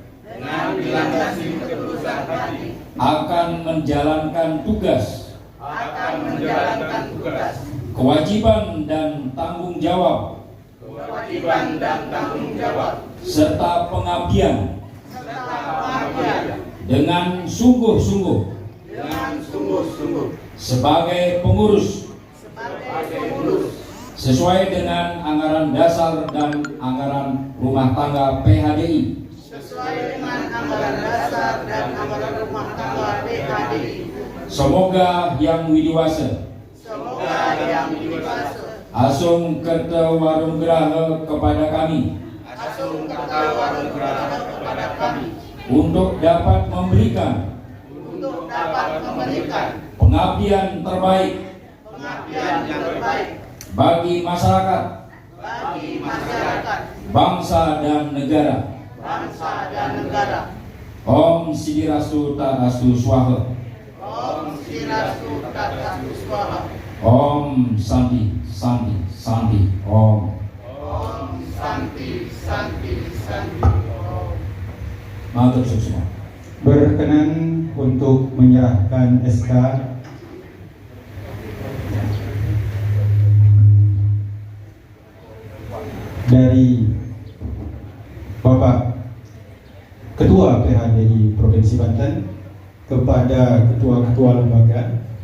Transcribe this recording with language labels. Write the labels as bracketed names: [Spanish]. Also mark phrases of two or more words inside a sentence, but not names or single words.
[Indonesian] akan menjalankan tugas kewajiban dan tanggung jawab serta pengabdian dengan sungguh-sungguh sebagai pengurus sesuai dengan anggaran dasar dan anggaran rumah tangga PHDI. Semoga yang widiwasa asung kerta warung geraha kepada kami untuk dapat memberikan pengabdian terbaik bagi masyarakat, bangsa dan negara. [Sanskrit] Om Sidirastu Tadastu Swaha. Om Santi Santi Santi Om. [Javanese] Matur suwun semua. [Indonesian] Berkenan untuk menyerahkan SK dari Bapak Ketua PHDI Provinsi Banten kepada ketua-ketua lembaga.